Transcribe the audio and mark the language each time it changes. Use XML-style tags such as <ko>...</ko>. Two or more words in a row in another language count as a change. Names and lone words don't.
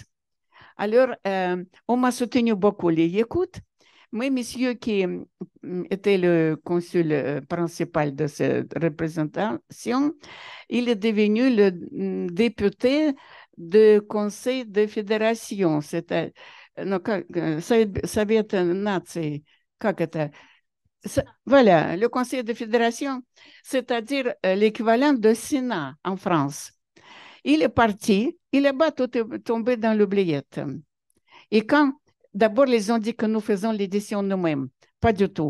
<fr>Alors, on m'a soutenu beaucoup les Yakoutes, mais monsieur qui était le consul principal de cette représentation, il est devenu le député du conseil de fédération. C'était,</fr> <ru>Совет наций, как это?</ru> <fr>Voilà, le conseil de fédération, c'est-à-dire l'équivalent de Sénat en France. Il est parti, il est bas tout est tombé dans l'oubliette. Et quand, d'abord, ils ont dit que nous faisons l'édition nous-mêmes. Pas du tout.</fr>